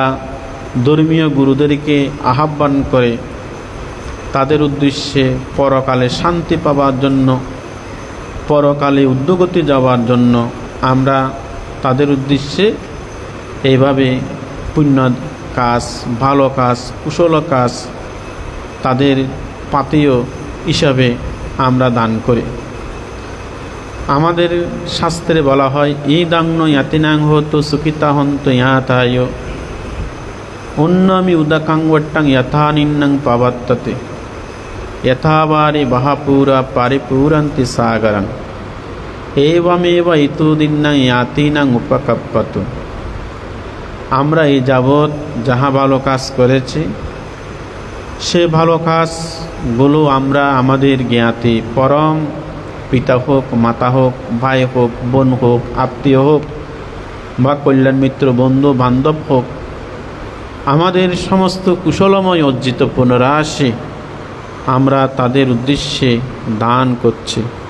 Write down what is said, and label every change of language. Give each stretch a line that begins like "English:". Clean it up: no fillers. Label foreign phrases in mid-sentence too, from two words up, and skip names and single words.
Bangla: ধর্মীয় গুরুদেরকে আহ্বান করে তাদের উদ্দেশ্যে পরকালে শান্তি পাওয়ার জন্য, পরকালে উদ্যোগতি যাওয়ার জন্য আমরা তাদের উদ্দেশ্যে এইভাবে পুণ্য কাজ, ভালো কাজ, কুশল কাজ তাদের পাথেয় হিসাবে আমরা দান করি। আমাদের শাস্ত্রে বলা হয়,
Pali: ইদাংন ইয়াতিনাং হতো সুখিতা হন্ত ইয়াতায় উন্নমি উদাকাঙ্গট্টাং যথা নিন্নং পাবত্ততে যথাবারি বাহাপুরা পারিপুরন্তি সাগরং এবমেব ইতুদিন্নাং ইয়াতিনাং উপকাপ্পতু।
Bangla: আমরা এই যাবৎ যাহা ভালো কাজ করেছি, সে ভালো কাজগুলো আমরা আমাদের জ্ঞাতি, পরম পিতা হোক, মাতা হোক, ভাই হোক, বোন হোক, আত্মীয় হোক বা কল্যাণ মিত্র, বন্ধু বান্ধব হোক, আমাদের সমস্ত কুশলময় অর্জিত পুনরাশি আমরা তাদের উদ্দেশ্যে দান করছি।